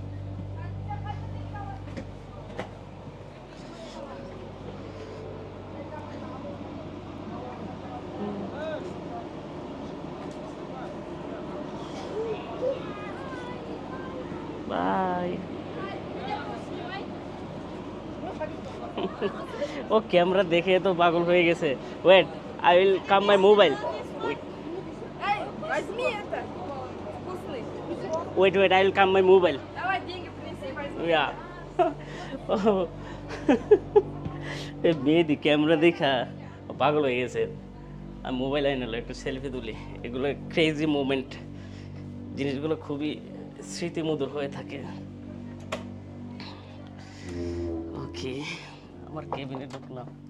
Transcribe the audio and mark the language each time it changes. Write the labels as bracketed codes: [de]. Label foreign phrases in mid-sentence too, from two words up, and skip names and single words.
[bn] বাই। ও ক্যামেরা দেখে তো পাগল হয়ে গেছে। [en] Wait, I will come my mobile. [ru] Эй, возьми это. Вкусный. [en] Wait wait, I will come my mobile. [ru] Давай деньги принеси, возьми. [bn] ইয়া মেয়েদি ক্যামেরা দেখা পাগল হয়ে গেছে। আর মোবাইল আইনালো, একটু সেলফি তুলি। এগুলো [en] crazy moment, [bn] জিনিসগুলো খুবই স্মৃতিমধুর হয়ে থাকে। ওকে, আমার কেবিনে ঢুকলাম।